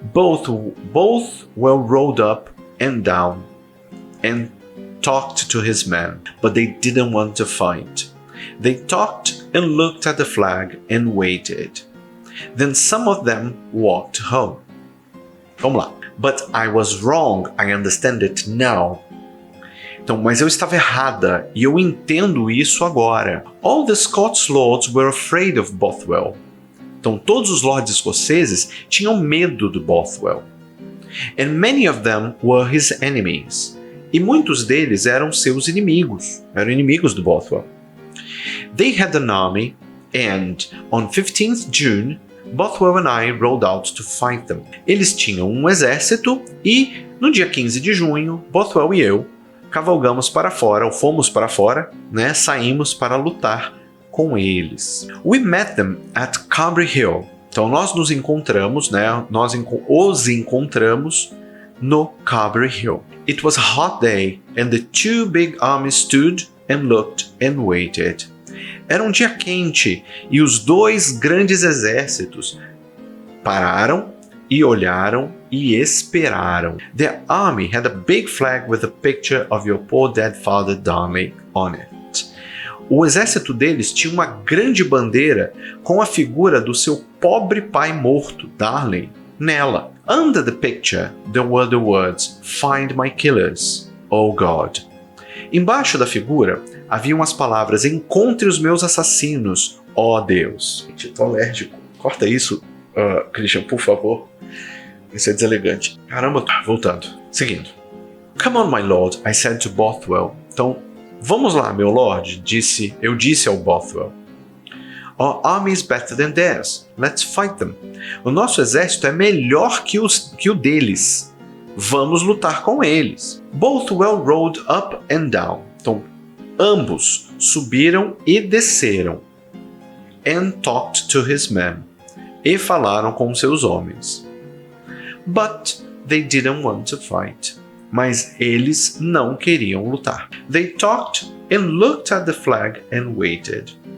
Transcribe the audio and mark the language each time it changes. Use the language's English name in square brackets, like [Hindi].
[English] Both were rode up and down and talked to his men, but they didn't want to fight. They talked and looked at the flag and waited. Then some of them walked home. [Portuguese] Vamos lá. [English] But I was wrong, I understand it now. [Portuguese] Então, mas eu estava errada e eu entendo isso agora. [English] All the Scots lords were afraid of Bothwell. [Portuguese] Então, todos os lords escoceses tinham medo de Bothwell. [English] And many of them were his enemies. [Portuguese] E muitos deles eram seus inimigos, eram inimigos de Bothwell. [English] They had an army, and on 15th June, Bothwell and I rode out to fight them. [Portuguese] Eles tinham um exército e, no dia 15 de junho, Bothwell e eu cavalgamos para fora, ou fomos para fora, né? Saímos para lutar com eles. [English] We met them at Carberry Hill. [Portuguese] Então nós nos encontramos, né? Os encontramos no Carberry Hill. [English] It was a hot day and the two big armies stood and looked and waited. [Portuguese] Era um dia quente e os dois grandes exércitos pararam e olharam e esperaram. [English] The army had a big flag with a picture of your poor dead father Darnley on it. [Portuguese] O exército deles tinha uma grande bandeira com a figura do seu pobre pai morto, Darnley, nela. [English] Under the picture, there were the words, "Find my killers, oh God." [Portuguese] Embaixo da figura, haviam as palavras, "Encontre os meus assassinos, ó Deus." Eu tô alérgico. Corta isso, Christian, por favor. Isso é deselegante. Caramba, voltando. Seguindo. [English] "Come on, my lord," I said to Bothwell. [Portuguese] Então, "Vamos lá, meu lord," eu disse ao Bothwell. [English] "Our army is better than theirs. Let's fight them." [Portuguese] O nosso exército é melhor que o deles. Vamos lutar com eles. [English] Bothwell rode up and down. [Portuguese] Então, ambos subiram e desceram. [English] And talked to his men. [Portuguese] E falaram com seus homens. [English] But they didn't want to fight. [Portuguese] Mas eles não queriam lutar. [English] They talked and looked at the flag and waited.